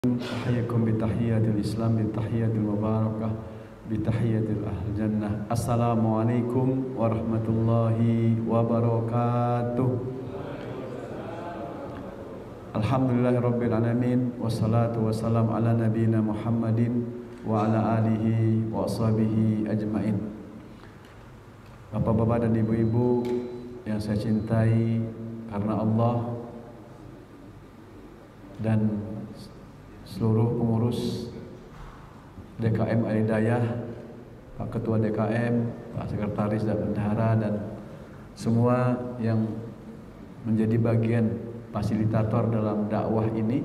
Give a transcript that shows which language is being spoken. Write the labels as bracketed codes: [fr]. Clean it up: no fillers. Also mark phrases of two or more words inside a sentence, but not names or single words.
[ar] أحييكم بتحية الإسلام بتحية المباركة بتحية أهل الجنة. السلام عليكم ورحمة الله وبركاته. الحمد لله رب العالمين والصلاة والسلام على نبينا محمد وعلى آله وأصحابه أجمعين. [id] Bapak-bapak dan ibu-ibu yang saya cintai karena Allah dan seluruh pengurus DKM Al-Hidayah, Pak Ketua DKM, Pak Sekretaris dan Bendahara, dan semua yang menjadi bagian fasilitator dalam dakwah ini.